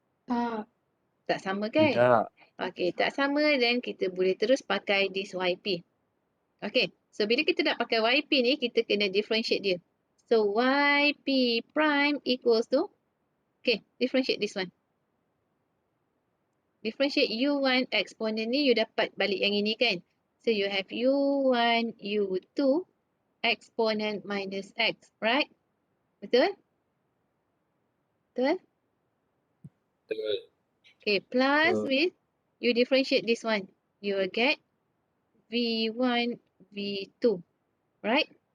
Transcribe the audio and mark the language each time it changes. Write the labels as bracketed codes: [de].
[ms] Tak. Tak sama kan? Tidak. Okay, tak sama, then kita boleh terus pakai this YP. Okay, so bila kita nak pakai YP ni, kita kena differentiate dia. [en] So, YP prime equals to, okay, differentiate this one. [ms] Differentiate U1 exponent ni, you dapat balik yang ini kan? [en] So, you have U1, U2, exponent minus X, right? [ms] Betul? Betul? Betul. [en] Okay, plus So, with, you differentiate this one. You will get V1, V2, right?